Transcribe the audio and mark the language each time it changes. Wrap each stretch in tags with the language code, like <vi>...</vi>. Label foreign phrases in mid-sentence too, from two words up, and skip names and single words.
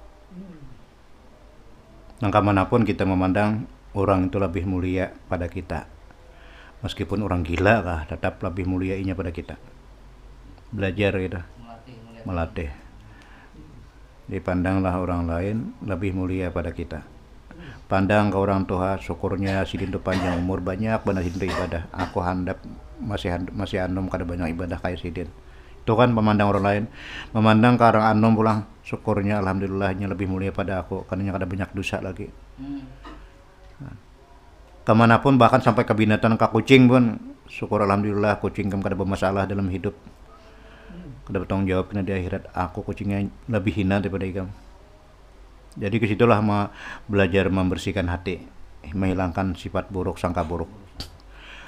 <id>Langkah manapun kita memandang orang itu lebih mulia pada kita. Meskipun orang gila kah, tetap lebih muliainya pada kita. Belajar kita, melatih. Dipandanglah orang lain lebih mulia pada kita. Pandang ke orang tua,</id> <bjn>syukurnya sidin itu panjang umur, banyak benar sidin ibadah. Aku handap masih anom kada banyak ibadah kayak sidin.</bjn> <id>Itu kan memandang orang lain.</id> <bjn>Memandang ke orang anom pulang, syukurnya alhamdulillahnya lebih mulia pada aku, karena kada banyak dosa lagi.</bjn> <id>Kemanapun, bahkan sampai ke binatang, ke kucing pun syukur alhamdulillah kucing kamu kada bermasalah dalam hidup, kada bertanggung jawab kena di akhirat. Aku kucingnya lebih hina daripada ikam. Jadi kesitulah belajar membersihkan hati, menghilangkan sifat buruk, sangka buruk.</id>